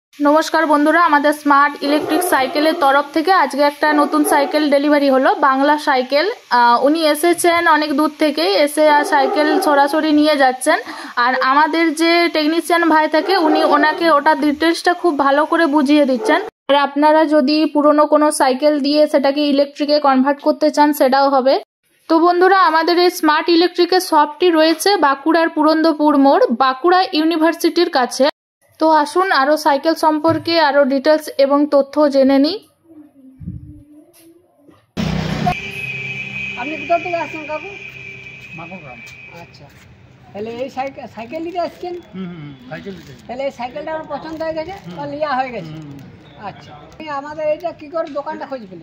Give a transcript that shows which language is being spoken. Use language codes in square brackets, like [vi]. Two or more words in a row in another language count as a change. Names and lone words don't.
[bn] নমস্কার বন্ধুরা আমাদের [en] smart electric [bn] সাইকেলের তরফ থেকে আজকে একটা নতুন সাইকেল ডেলিভারি হলো বাংলা সাইকেল। উনি এসেছেন অনেক দূর থেকে এসে সাইকেল সরাসরি নিয়ে যাচ্ছেন আর আমাদের যে টেকনিশিয়ান ভাই থাকে উনি ওনাকে ওটার ডিটেলসটা খুব ভালো করে বুঝিয়ে দিচ্ছেন। আর আপনারা যদি পুরনো কোনো সাইকেল দিয়ে সেটাকে ইলেকট্রিকে কনভার্ট করতে চান সেটাও হবে। তো বন্ধুরা আমাদের এই স্মার্ট ইলেকট্রিকের শপটি রয়েছে বাঁকুড়ার পুরন্দরপুর মোড় বাঁকুড়া ইউনিভার্সিটির কাছে। তো আসুন আরও সাইকেল সম্পর্কে আরও ডিটেলস এবং তথ্য জেনে নিই। আপনি কোথা থেকে আসছেন কাকু? মাকুগ্রাম। আচ্ছা, তাহলে এই সাইকেল নিতে আসছেন? সাইকেল নিতে। তাহলে এই সাইকেলটা আমার পছন্দ হয়ে গেছে বা লিয়া হয়ে গেছে। আচ্ছা, আমাদের এটা কি করে দোকানটা খুঁজে পেলেন?